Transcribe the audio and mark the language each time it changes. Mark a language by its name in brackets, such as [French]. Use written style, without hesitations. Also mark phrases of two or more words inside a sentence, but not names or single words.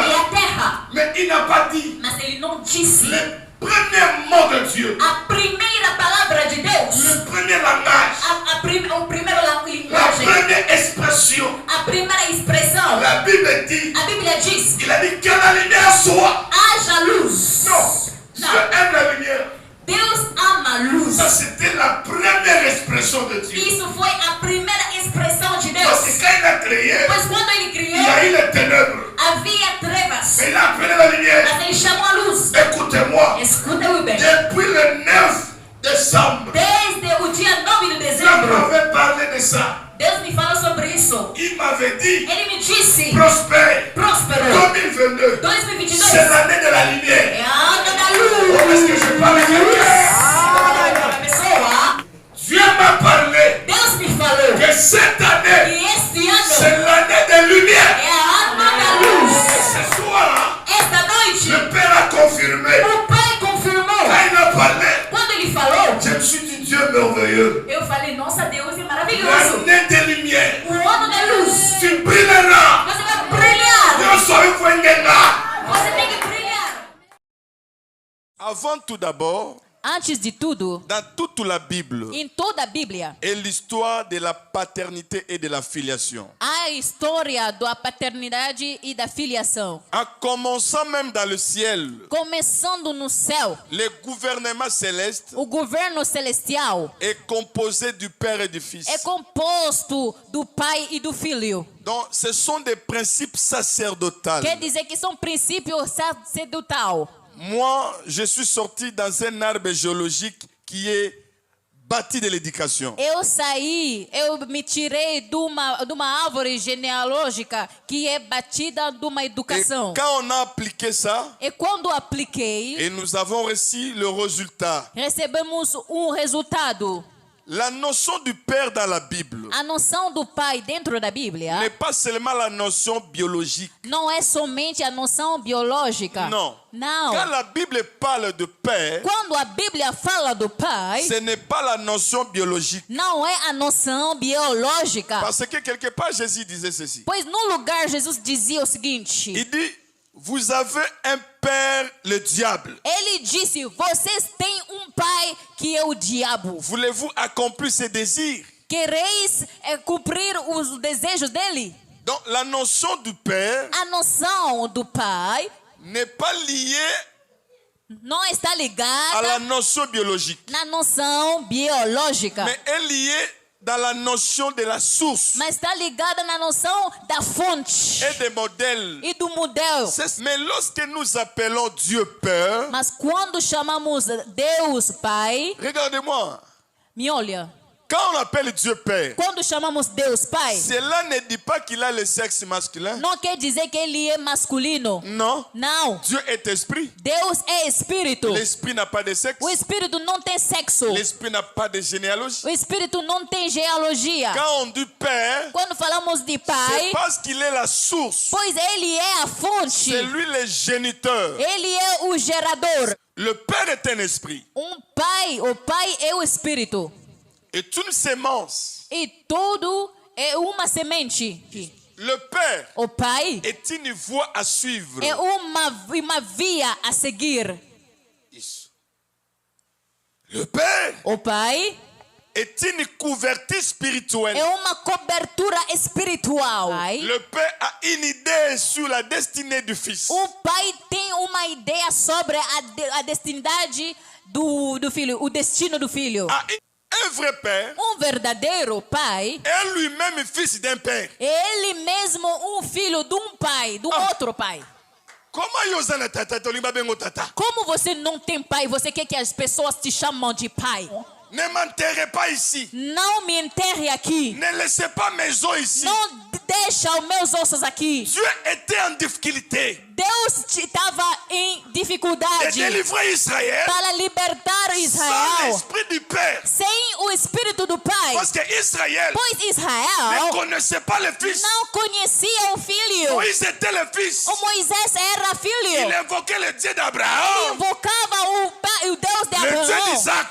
[French] Mais il n'a pas dit le premier mot de Dieu. Le premier langage. La première expression. La Bible dit. Il a dit que la lumière soit. Non. Dieu aime la lumière. [Portuguese] Deus ama a luz. [French] Ça c'était la première expression de Dieu. [Portuguese] Isso foi a primeira expressão de Deus. [French] Parce que quand il a créé, [Portuguese] pois quando ele criou, [French] il y a eu les ténèbres. [Portuguese] havia trevas. [French] Mais il a appelé la lumière. [Portuguese] Mas ele chamou a luz. [French] Écoutez-moi. [Portuguese] Escuta-me bem. [French] Depuis le 9 décembre. [Portuguese] Desde o dia 9 de Dieu dezembro. [French] m'avait parlé de ça. [Portuguese] Deus me falou sobre isso. [French] Il m'avait dit. [Portuguese] Ele me disse. [French] Prospère. [Portuguese] Próspero. 2022. 2022. [French] C'est l'année de la lumière. [Portuguese] É a ano da luz. [French] Oh, est-ce que je parle de lumière? Dieu m'a parlé. [Portuguese] Deus me falou. [French] Que cette année. [Portuguese] E este ano. [French] C'est l'année de lumière. [Portuguese] É a ano da luz. [French] Ce soir. [Portuguese] Esta noite. [French] Le Père a confirmé. [Portuguese] O Pai confirmou. [French] Quand il a parlé. [Portuguese] Quando ele falou. [French] Je me suis dit Dieu merveilleux. [Portuguese] Eu falei, nossa, Deus é maravilhoso. [French] L'année de lumière. [Portuguese] O ano da luz. [French] Tu brilleras. [Portuguese] Você vai brilhar. [French] Dieu soit [Portuguese] Você tem que brilhar. [French] Avant tout d'abord, [Portuguese] Antes de tudo, [French] dans toute la Bible, [Portuguese] em toda a Bíblia, [French] est l'histoire de la paternité et de la filiation. [Portuguese] a história da paternidade e da filiação. [French] En commençant même dans le ciel, [Portuguese] Começando no céu, [French] le gouvernement céleste [Portuguese] o governo celestial [French] est composé du Père et du Fils. [Portuguese] é composto do Pai e do Filho. [French] Donc, ce sont des principes sacerdotaux. [Portuguese] Quer dizer que são princípios sacerdotal. [French] Moi, je suis sorti dans un arbre géologique qui est bâti de l'éducation. [Portuguese] Eu me tirei de uma árvore genealógica que é batida de uma Et educação. [French] quand on a appliqué ça, [Portuguese] E quando apliquei, [French] et nous avons reçu le résultat. [Portuguese] recebemos resultado. [French] La notion du Père dans la Bible [Portuguese] A noção do Pai dentro da Bíblia [French] n'est pas seulement la notion biologique. [Portuguese] não é somente a noção biológica. [French] Non. [Portuguese] Não. [French] Quand la Bible parle de Père, [Portuguese] Quando a Bíblia fala do Pai, [French] ce n'est pas la notion biologique. [Portuguese] não é a noção biológica. [French] Parce que quelque part, Jésus disait ceci. [Portuguese] Pois no lugar Jesus dizia o seguinte. [French] Il dit, vous avez un père, le diable. [Portuguese] Ele disse, vocês têm pai que é o diabo. [French] Voulez-vous accomplir ses désirs? [Portuguese] Quereis cumprir os desejos dele? [French] Donc la notion du père [Portuguese] A noção do Pai [French] n'est pas liée [Portuguese] não está [French] à la [Portuguese] ligada [French] notion biologique, [Portuguese] na noção biológica, [French] mais est liée dans la notion de la source [Portuguese] mas está ligada na noção da fonte [French] et des modèles. [Portuguese] e do modelo. [French] Mais lorsque nous appelons Dieu Père, [Portuguese] Mas quando chamamos Deus Pai, [French] regardez-moi, [Portuguese] me olha. [French] quand on appelle Dieu Père, [Portuguese] Quando chamamos Deus Pai, [French] cela ne dit pas qu'il a le sexe masculin. [Portuguese] não quer dizer que ele é masculino. [French] Non. [Portuguese] Não. [French] Dieu est esprit. [Portuguese] Deus é espírito. [French] L'esprit n'a pas de sexe. [Portuguese] O espírito não tem sexo. [French] L'esprit n'a pas de généalogie. [Portuguese] O espírito não tem genealogia. [French] Quand on dit Père, [Portuguese] Quando falamos de c'est Pai, [French] parce qu'il est la source. [Portuguese] pois ele é a fonte. [French] C'est lui le géniteur. [Portuguese] Ele é o gerador. [French] Le Père est un esprit. [Portuguese] Pai, o Pai é o Espírito. [French] Est une sémence. [Portuguese] E tudo é uma semente. [French] Le Père [Portuguese] O Pai [French] est une voie à suivre. [Portuguese] é uma via a seguir. Isso. [French] Le Père [Portuguese] O Pai [French] est une couverture spirituelle. [Portuguese] é uma cobertura espiritual. [French] Le Père a une idée sur la destinée du Fils. [Portuguese] O Pai tem uma ideia sobre a destinidade do filho, o destino do filho. [French] Un vrai Père [Portuguese] Verdadeiro Pai [French] est lui-même fils d'un Père. [Portuguese] Ele mesmo filho de pai, de outro pai. Como você não tem pai, você quer que as pessoas te chamam de pai? [French] Ne m'enterrez pas ici. [Portuguese] Não me enterre aqui. [French] Ne laissez pas mes os ici. [Portuguese] Não deixa os meus ossos aqui. [French] Dieu était en difficulté. [Portuguese] Deus estava em dificuldade [French] de délivrer Israël [Portuguese] para libertar Israel [French] sans l'esprit du Père. [Portuguese] Sem o Espírito do Pai. [French] Parce que Israël [Portuguese] pois Israel [French] ne connaissait pas le Fils. [Portuguese] Não conhecia o Filho. [French] Moïse était le Fils. [Portuguese] O Moisés era filho. [French] Il invoquait le Dieu d'Abraham. [Portuguese] Ele invocava o Deus de Abraão. [French] Le Dieu d'Isaac.